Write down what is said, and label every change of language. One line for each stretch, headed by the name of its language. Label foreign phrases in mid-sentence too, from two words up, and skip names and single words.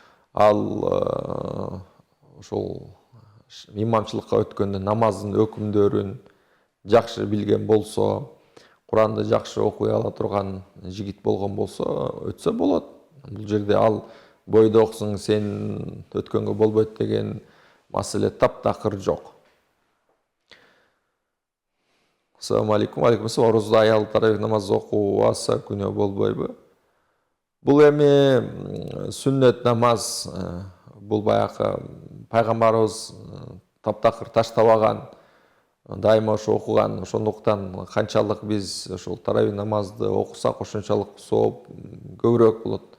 Kyrgyz: Ал ошол имамчылыкка өткөндө намаздын өкүмдөрүн жакшы билген болсо, Куранды жакшы окуй ала турган жигит болгон болсо, өтсө болот. Бул жерде ал бойдо оксуң сен өткөнгө болбойт деген маселе таптакыр жок.
Arabic: السلام عليكم. عليكم السلام.
Kyrgyz: Орозда аял таравих намаз окуу аса күнөө болбойбу? Бул эми сүннет намаз, бул баягы пайгамбарыбыз таптакыр таштабаган, дайыма ошо окуган. Ошондуктан канчалык биз ошол таравих намазды окусак ошончолук сооп көбүрөөк болот.